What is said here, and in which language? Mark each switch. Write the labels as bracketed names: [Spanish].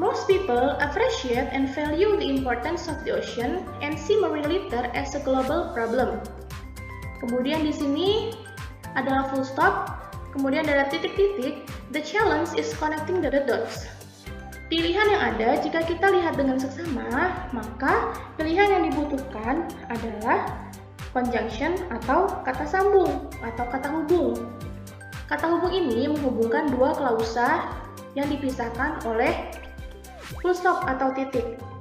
[English] Most people appreciate and value the importance of the ocean and see marine litter as a global problem. [Indonesian] Kemudian di sini adalah full stop, kemudian ada titik-titik. [English] The challenge is connecting the dots. [Indonesian] Pilihan yang ada, jika kita lihat dengan seksama, maka pilihan yang dibutuhkan adalah conjunction atau kata sambung atau kata hubung. Kata hubung ini menghubungkan dua klausa yang dipisahkan oleh full stop atau titik.